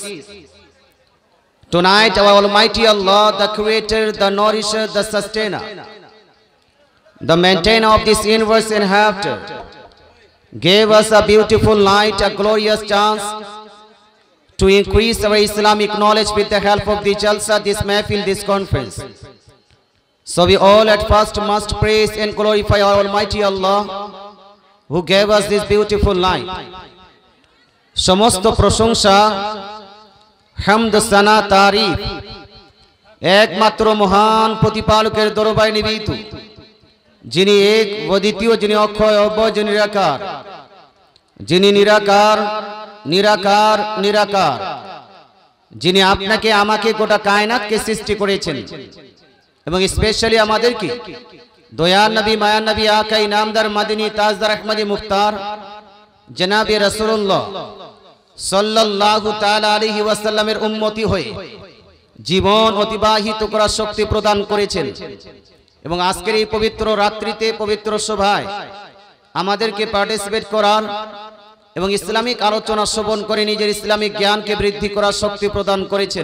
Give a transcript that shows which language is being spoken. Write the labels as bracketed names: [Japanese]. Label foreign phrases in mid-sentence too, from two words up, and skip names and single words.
[English] Tonight our Almighty Allah, the Creator, the Nourisher, the Sustainer, the maintainer of this universe and hereafter, gave us a beautiful night, a glorious chance to increase our Islamic knowledge with the help of the Jalsa, this Mahfil, this conference. So we all at first must praise and glorify our Almighty Allah who gave us this beautiful night. [Bangla] সমস্ত প্রশংসা, হামদ, সানা, তারিফ একমাত্র মহান প্রতিপালকের দরবায়ে নিবিতু, যিনি এক অদ্বিতীয়, যিনি অক্ষয় অব্যয়, jini নিরাকার, jini নিরাকার নিরাকার নিরাকার, যিনি আপনাকে আমাকে গোটা কায়নাতকে সৃষ্টি করেছেন এবং স্পেশালি আমাদেরকে দয়ার নবী, মায়ার নবী, আকা ইনামদার, মাদিনী, তাজদার, আহমদি, মুখতার জনাবে রাসূলুল্লাহ [Arabic] صلى الله تعالى عليه وسلم [Bangla] উম্মতি হয়ে জীবন অতিবাহিত করার শক্তি প্রদান করেছেন এবং আজকের এই পবিত্র রাত্রিতে, পবিত্র সভায় আমাদেরকে পার্টিসিপেট করার এবং ইসলামিক আলোচনা শ্রবণ করে নিজের ইসলামিক জ্ঞানকে বৃদ্ধি করার শক্তি প্রদান করেছেন।